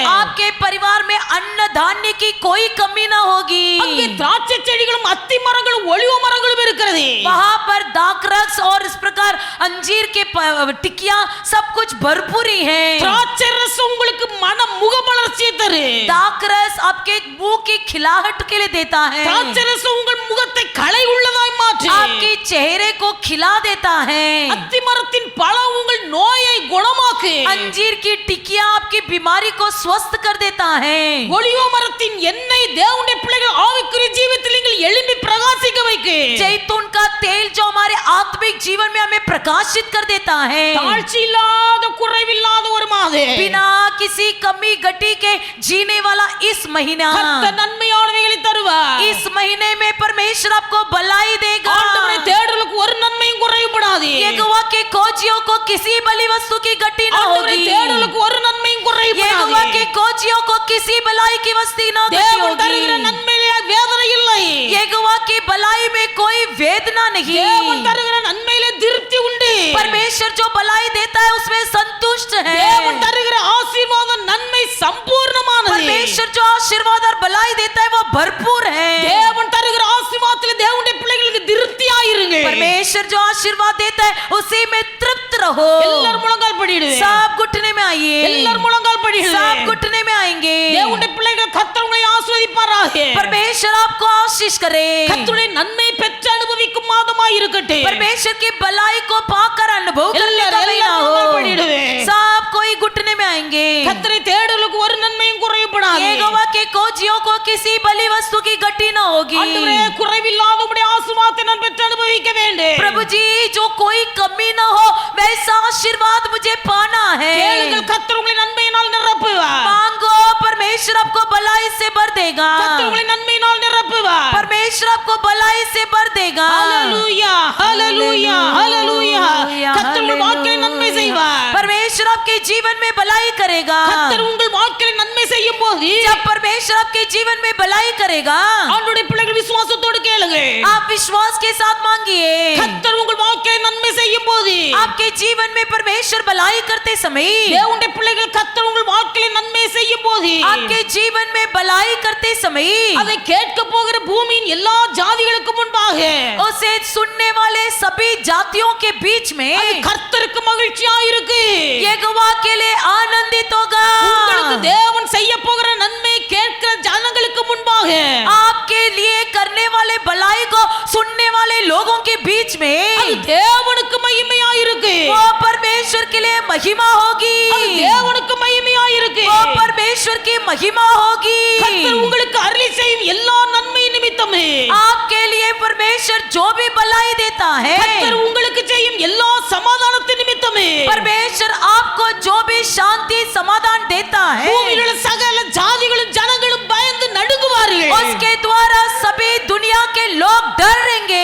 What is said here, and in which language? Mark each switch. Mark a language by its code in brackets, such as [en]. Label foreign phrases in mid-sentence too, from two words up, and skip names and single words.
[hi] आपके परिवार में अन्न धान्य की कोई कमी ना होगी. [ta] அங்கே திராட்சை செடிகளும் அத்தி மரங்களும் ஒலிவ மரங்களும் இருக்கிறது. [hi] वहां पर दाखरस और इस प्रकार अंजीर के टिकिया सब कुछ भरपूरी है. [ta] திராட்சை ரசம் உங்களுக்கு மன முகமலர்ச்சியை தரும். [hi] दाखरस आपके मुंह की खिलाहट के लिए देता है. [ta] திராட்சை ரசம் உங்கள் முகத்தை களை உள்ளதாய் மாற்றும். [hi] आपके चेहरे को खिला देता है. [ta] அத்தி மரத்தின் பழம் உங்கள் நோயை குணமாக்கும். [hi] अंजीर की टिकिया आपकी बीमारी को स्वस्थ कर देता है. [ta] ஒலிவ மரத்தின் எண்ணெய் தேவனுடைய பிள்ளைகள் ஆவிக்குரிய ஜீவிதத்தில் நீங்கள் எழும்பி பிரகாசிக்க வைக்கும். [hi] जैतून का तेल जो हमारे आत्मिक जीवन में हमें प्रकाशित कर देता है. [ta] தாழ்ச்சி இல்லாத குறைவில்லாத ஒரு மாதம். [hi] बिना किसी कमी घटी के जीने वाला इस महीना [ta] கர்த்தர் நன்மையானவைகளை தருவார். [hi] इस महीने में परमेश्वर आपको भलाई देगा. [ta] ஆண்டவரை தேடுதலுக்கு ஒரு நன்மையும் குறைவுபடாது. [hi] यहोवा के खोजियों को किसी भली वस्तु की घटी न [ta] ஆண்டவரை [hi] होगी. [ta] தேடுதலுக்கு ஒரு நன்மையும் குறைவுபடாது. [hi] यहोवा के खोजियों को किसी भलाई की वस्तु न घटी [ta] தேவன் தருகிற [hi] होगी. [ta] நன்மையிலே வேதனை இல்லை. [hi] यहोवा की भलाई में कोई वेदना नहीं. [ta] தேவன் தருகிற நன்மையிலே திருப்தி உண்டு. [hi] परमेश्वर जो भलाई देता है उसमें संतुष्ट है. [ta] தேவன் தருகிற ஆசீர்வாதம் நன்மை சம்பூர்ணமானது. [hi] परमेश्वर जो आशीर्वाद और भलाई देता है वो भरपूर है. [ta] தேவன் தருகிற ஆசீர்வாதத்திலே தேவனுடைய பிள்ளைகளுக்கு திருப்தியாயிருங்க. [hi] परमेश्वर जो आशीर्वाद देता है उसी में तृप्त रहो. [ta] எல்லாரும் முழங்கால் படிடுங்க. [hi] सब घुटने में आइए. [ta] எல்லாரும் முழங்கால் படிடுங்க. [hi] सब घुटने में आएंगे. [ta] தேவனுடைய பிள்ளைகள் கர்த்தர் உங்களை ஆசீர்வதிப்பாராக. [hi] परमेश्वर आपको आशीष करे. [ta] கர்த்தருடைய நன்மை பெற்று அனுபவிக்கும் மாதமாய் இருக்கட்டும். [hi] परमेश्वर की भलाई को पाकर अनुभव करने का [ta] எல்லாரும் [hi] महीना [ta] முழங்கால் [hi] हो. [ta] படிடுங்க. [hi] सब कोई घुटने में आएंगे. [ta] கர்த்தரை தேடுதலுக்கு ஒரு நன்மையும் குறைவுபடாது. [hi] यहोवा के खोजियों को किसी भली वस्तु की घटी न होगी. [ta] ஆண்டவரே குறைவில்லாத உம்முடைய ஆசீர்வாதத்தை நான் பெற்று அனுபவிக்க வேண்டும். [hi] प्रभु जी जो कोई कमी न हो वैसा आशीर्वाद मुझे पाना है. [ta] கேளுங்கள், கர்த்தர் உங்களை நன்மையினால் நிரப்புவார். [hi] मांगो परमेश्वर आपको भलाई से भर देगा. [ta] கர்த்தர் உங்களை நன்மையினால் நிரப்புவார். [hi] परमेश्वर आपको भलाई से भर देगा. [ta] ஹalleluya ஹalleluya ஹalleluya. கர்த்தர் உங்கள் வாழ்க்கையில் நன்மை செய்வார். [hi] परमेश्वर आपके जीवन में भलाई करेगा. [ta] கர்த்தர் உங்கள் வாழ்க்கையில் நன்மை செய்யும் போது [hi] जब परमेश्वर आपके जीवन में भलाई करेगा [ta] ஆண்டவருடைய பிள்ளைகள் விசுவாசத்தோடு கேளுங்கள். [hi] आप विश्वास के साथ मांगिए. [ta] கர்த்தர் உங்கள் வாழ்க்கையில் நன்மை செய்யும் போது [hi] आपके जीवन में परमेश्वर भलाई करते समय [ta] தேவனுடைய பிள்ளைகள் கர்த்தர் உங்கள் வாழ்க்கையில் நன்மை செய்யும் போது [hi] आपके जीवन में भलाई करते समय [ta] அதை கேட்க போகிற பூமியின் எல்லா ஜாதிகளுக்கு முன்பாக [hi] उसे सुनने वाले सभी जातियों के बीच में [ta] அது கர்த்தருக்கு மகிழ்ச்சியா இருக்கு. [hi] यहोवा के लिए आनंदित होगा. [ta] உங்களுக்கு தேவன் செய்ய போகிற நன்மை கேட்கிற ஜனங்களுக்கு முன்பாக [hi] आपके लिए करने वाले भलाई को सुनने वाले लोगों के बीच [ta] அது [hi] में [ta] தேவனுக்கு மகிமையா இருக்கு. [hi] वो परमेश्वर के लिए महिमा होगी. [ta] அது தேவனுக்கு மகிமையா இருக்கு. [hi] वो परमेश्वर की महिमा होगी. [ta] கர்த்தர் உங்களுக்கு அருளி செய்யும் எல்லா நன்மை நிமித்தமே [hi] आपके लिए परमेश्वर जो भी भलाई देता है [ta] கர்த்தர் உங்களுக்கு செய்யும் எல்லா சமாதானத்தின் நிமித்தமே [hi] परमेश्वर आपको जो भी शांति समाधान देता है [ta] பூமியில் உள்ள சகல ஜாதிகளும் ஜனங்களும் பயந்து நடுங்குவார்கள். [hi] उसके द्वारा सभी दुनिया के लोग डरेंगे.